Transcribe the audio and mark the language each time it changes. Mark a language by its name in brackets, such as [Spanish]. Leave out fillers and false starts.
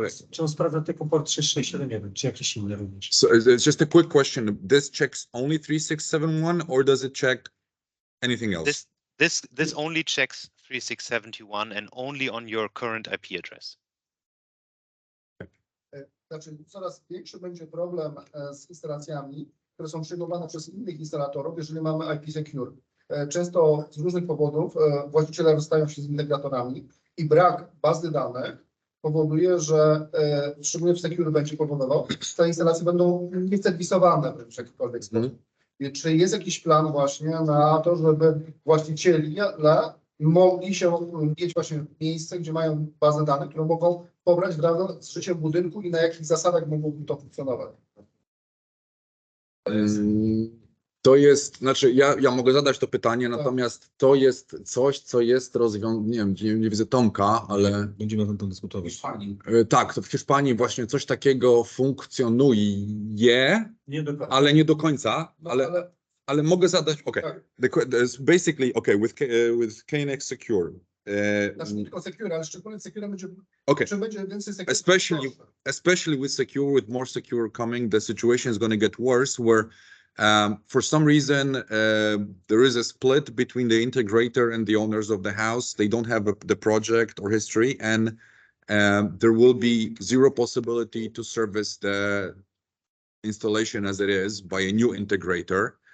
[Polish] Czy on sprawdza tylko port 3671, czy jakieś inne również? [English] So it's just a quick question. This checks only 3671, or does it check anything else? This only checks 3671 and only on your current IP address. [Polish] Znaczy, coraz większy będzie problem z instalacjami, które są przyjmowane przez innych instalatorów, jeżeli mamy IP Secure. Często z różnych powodów właściciele rozstają się z integratorami i brak bazy danych powoduje, że szczególnie w Secure będzie powodował, że te instalacje będą nieserwisowane w jakikolwiek sposób. Czy jest jakiś plan właśnie na to, żeby właściciele mogli się mieć właśnie miejsce, gdzie mają bazę danych, którą mogą pobrać wraz z życiem budynku i na jakich zasadach mogłoby to funkcjonować? To jest, znaczy ja mogę zadać to pytanie, natomiast to jest coś, co jest rozwiązane, nie widzę Tomka, ale... Będziemy na tym dyskutować. Tak, to w Hiszpanii właśnie coś takiego funkcjonuje, Nie do końca. ale nie do końca, ale Ale mogę zadać, okay. Tak. [English] There's basically, okay, with KNX Secure. [Polish] Znaczy nie tylko secure, ale szczególnie secure będzie, [English] Okay. [Polish] czym będzie więcej secure. [English] Especially with secure, with more secure coming, the situation is going to get worse where for some reason there is a split between the integrator and the owners of the house. They don't have the project or history, and there will be zero possibility to service the installation as it is by a new integrator.